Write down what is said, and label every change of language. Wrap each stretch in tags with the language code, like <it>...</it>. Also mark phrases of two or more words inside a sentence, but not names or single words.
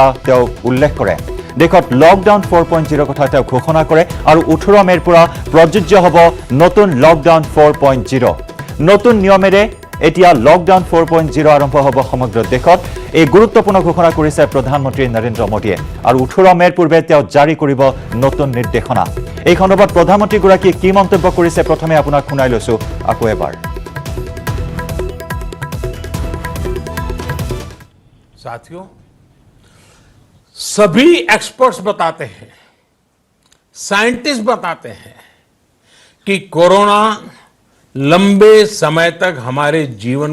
<as>তেওঁ উল্লেখ কৰে দেশত লকডাউন 4.0 কথা তেওঁ ঘোষণা কৰে আৰু 18 মেৰ পৰা প্ৰযোজ্য হ'ব নতুন লকডাউন 4.0 নতুন নিয়মেৰে এতিয়া লকডাউন 4.0 আৰম্ভ হ'ব সমগ্ৰ দেশত এই গুৰুত্বপূৰ্ণ ঘোষণা কৰিছে প্ৰধানমন্ত্ৰী নৰেন্দ্ৰ মোদীয়ে আৰু 18 মেৰ পূৰ্বে তেওঁ জাৰি কৰিব নতুন নিৰ্দেশনা এই সন্দৰ্ভত প্ৰধানমন্ত্ৰীগৰাকীয়ে কি মন্তব্য কৰিছে প্ৰথমে আপোনাক শুনাই লৈছো আকৌ এবাৰ</as> <hi>साथियों सभी एक्सपर्ट्स बताते हैं साइंटिस्ट बताते हैं कि कोरोना लंबे समय तक हमारे जीवन</hi>